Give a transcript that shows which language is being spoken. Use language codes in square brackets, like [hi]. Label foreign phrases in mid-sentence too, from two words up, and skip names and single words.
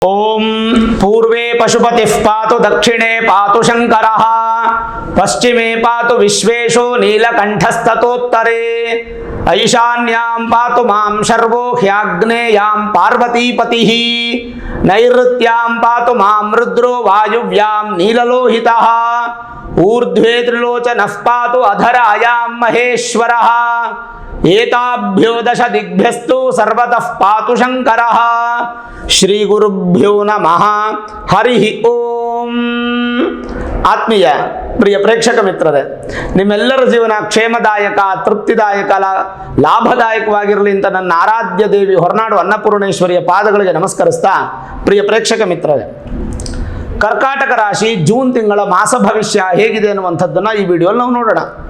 [sa] ओम पूर्वे पशुपतिः पातु दक्षिणे पातु शंकरः पश्चिमे पातु विश्वेशो नीलकंठस्ततोत्तरे ईशान्यां पातु मां शर्वो ह्याग्नेयां पार्वतीपतिः नैऋत्यां पातु मां रुद्रो वायुव्यां नीललोहितः ऊर्ध्वे त्रिलोचनः पातु अधरायां महेश्वरः एताभ्यो दश दिग्भ्यस्तु सर्वतः पातु शंकरः ಶ್ರೀ ಗುರುಭ್ಯೋ ನಮಃ ಹರಿ ಓಂ. [kn] ಆತ್ಮೀಯ ಪ್ರಿಯ ಪ್ರೇಕ್ಷಕ ಮಿತ್ರರೇ, ನಿಮ್ಮೆಲ್ಲರ ಜೀವನ ಕ್ಷೇಮದಾಯಕ, ತೃಪ್ತಿದಾಯಕ, ಲಾಭದಾಯಕವಾಗಿರಲಿ ಅಂತ ನನ್ನ ಆರಾಧ್ಯ ದೇವಿ ಹೊರನಾಡು ಅನ್ನಪೂರ್ಣೇಶ್ವರಿಯ ಪಾದಗಳಿಗೆ ನಮಸ್ಕರಿಸ್ತಾ, ಪ್ರಿಯ ಪ್ರೇಕ್ಷಕ ಮಿತ್ರರೇ, ಕರ್ಕಾಟಕ ರಾಶಿ ಜೂನ್ ತಿಂಗಳ ಮಾಸ ಭವಿಷ್ಯ ಹೇಗಿದೆ ಅನ್ನುವಂಥದ್ದನ್ನು ಈ ವಿಡಿಯೋಲ್ಲಿ ನಾವು ನೋಡೋಣ.